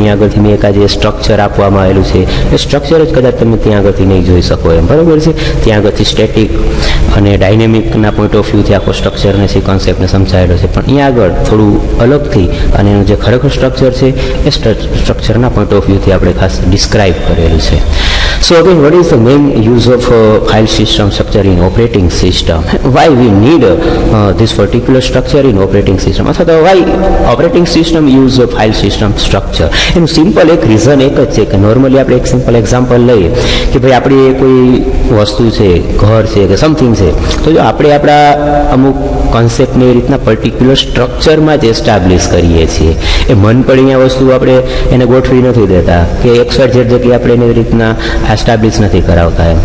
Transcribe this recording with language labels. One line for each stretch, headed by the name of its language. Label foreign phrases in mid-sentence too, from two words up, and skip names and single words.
Gujarati: અહીંયા આગળથી મેં એક આ જે સ્ટ્રક્ચર આપવામાં આવેલું છે એ સ્ટ્રક્ચર જ કદાચ તમે ત્યાં આગળથી નહીં જોઈ શકો એમ. બરાબર છે? ત્યાં આગળથી સ્ટેટિક અને ડાયનેમિકના
English: point of
Gujarati: વ્યૂથી આખો સ્ટ્રક્ચરને છે કોન્સેપ્ટને સમજાયેલો છે, પણ અહીંયા આગળ થોડું અલગથી અને એનું જે ખરેખર સ્ટ્રક્ચર છે એ સ્ટ્રક્ચરના
English: point of
Gujarati: વ્યૂથી આપણે ખાસ ડિસ્ક્રાઇબ કરેલું છે.
English: So again, what is the main use of file system structure in operating system? Why we need this particular structure in operating system?
Gujarati: અથવા તો
English: why operating system use file system structure?
Gujarati: એનું સિમ્પલ એક રીઝન એક જ છે કે નોર્મલી આપણે એક
English: simple example
Gujarati: લઈએ કે ભાઈ આપણી કોઈ વસ્તુ છે, ઘર છે કે સમથિંગ છે, તો જો આપણે આપણા અમુક કોન્સેપ્ટને એ રીતના પર્ટિક્યુલર સ્ટ્રક્ચરમાં જ એસ્ટાબ્લિશ કરીએ છીએ, એ મન પડી અહીંયા વસ્તુ આપણે એને ગોઠવી નથી દેતા કે XYZ જગ્યાએ આપણે એને એવી રીતના એસ્ટાબ્લિશ નથી કરાવતા એમ.